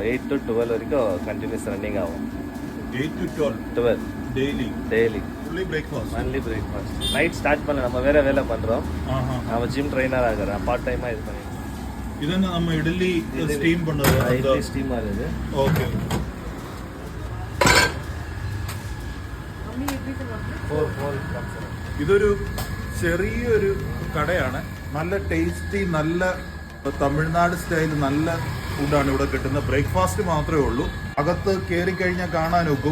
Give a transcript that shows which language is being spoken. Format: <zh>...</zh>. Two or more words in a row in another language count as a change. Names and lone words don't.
<ta>8 to 12 வரைக்கும்</ta> <en>continuous running</en> <ta>ஆகும். 8 to 12</ta> <en>daily fully breakfast. only breakfast.</en> <ta>நைட் ஸ்டார்ட் பண்ணல, நம்ம வேற வேலை பண்றோம். நம்ம</ta> <en>gym trainer</en> <ta>ஆகுறேன்,</ta> <en>part time</en> <ta>இது பண்ணிடுறோம். இதென்ன நம்ம இட்லி ஸ்டீம் பண்றது? இட்லி ஸ்டீம் ஆகுது. ஓகே.</ta> <ml>ഇതൊരു ചെറിയൊരു കടയാണ്. നല്ല ടേസ്റ്റി, നല്ല തമിഴ്നാട് സ്റ്റൈൽ നല്ല ഫുഡാണ് ഇവിടെ കിട്ടുന്നത്. ബ്രേക്ക്ഫാസ്റ്റ് മാത്രമേ ഉള്ളൂ. അകത്ത് കയറി കഴിഞ്ഞാൽ കാണാനൊക്കും.</ml>